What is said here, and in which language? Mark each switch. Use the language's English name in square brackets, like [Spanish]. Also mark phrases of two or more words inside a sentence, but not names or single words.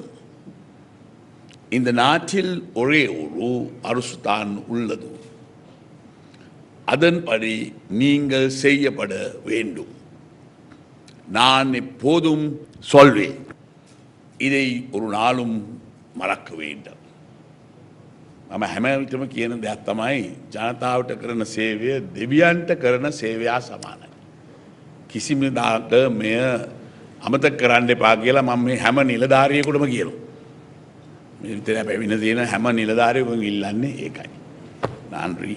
[Tamil] இந்த நாட்டில் ஒரே ஒரு அரசு தான் உள்ளது. அதன்படி நீங்கள் செய்யப்பட வேண்டும். நான் எப்போதும் சொல்வேன், இதை ஒரு நாளும் மறக்க வேண்டாம். [Sinhala] මම හැම විටම කියන දෙයක් තමයි ජනතාවට කරන සේවය දෙවියන්ට කරන සේවයා සමානයි. කිසිම දාක මෙය අමතක කරන්න එපා කියලා මම මේ හැම නිලධාරියෙකුටම කියනවා. මේ විතර පැවිණ තියෙන හැම නිලධාරියෙකුම ඉල්ලන්නේ ඒකයි.